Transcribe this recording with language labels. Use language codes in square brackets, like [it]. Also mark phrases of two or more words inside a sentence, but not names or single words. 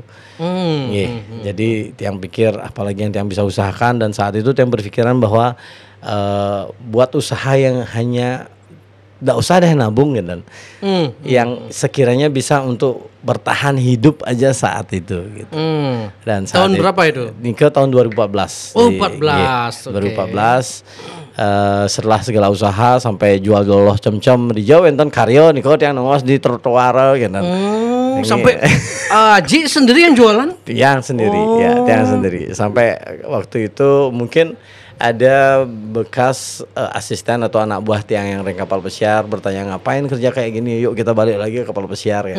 [id] Jadi Tiang pikir apalagi yang Tiang bisa usahakan, dan saat itu Tiang berpikiran bahwa buat usaha yang hanya nggak usah deh nabung gitu, yang sekiranya bisa untuk bertahan hidup aja saat itu gitu. Dan saat tahun berapa itu? Nikah tahun 2014. 2014. Setelah segala usaha sampai jual loloh cem-cem di Jawa [ban] enten karyo Niko Tiang [id] nongos di trotoar gitu. Sampai Aji sendiri yang jualan? Tiang sendiri, Tiang sendiri. Sampai waktu itu mungkin ada bekas asisten atau anak buah Tiang yang reng kapal pesiar bertanya, ngapain kerja kayak gini, yuk kita balik lagi ke kapal pesiar ya.